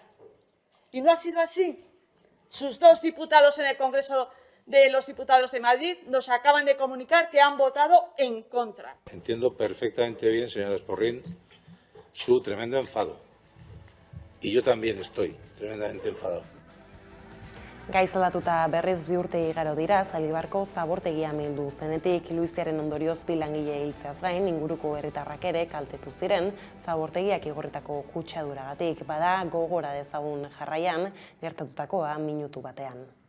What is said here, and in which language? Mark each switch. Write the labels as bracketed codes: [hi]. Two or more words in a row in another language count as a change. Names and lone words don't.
[es] Y no ha sido así. Sus dos diputados en el Congreso de los Diputados de Madrid nos acaban de comunicar que han votado en contra. Entiendo perfectamente bien, señora Esporrín, su tremendo enfado. Y yo también estoy tremendamente enfadado. [eu] Gaizaldatuta berriz 2 urte igaro dira, Zaldibarko zabortegia mildu zenetik, Luiziaren ondorioz 2 langile hiltzeaz gain, inguruko herritarrak ere kaltetu ziren, zabortegiak igorritako kutsaduragatik, bada gogora dezagun jarraian, gertatutakoa minutu batean.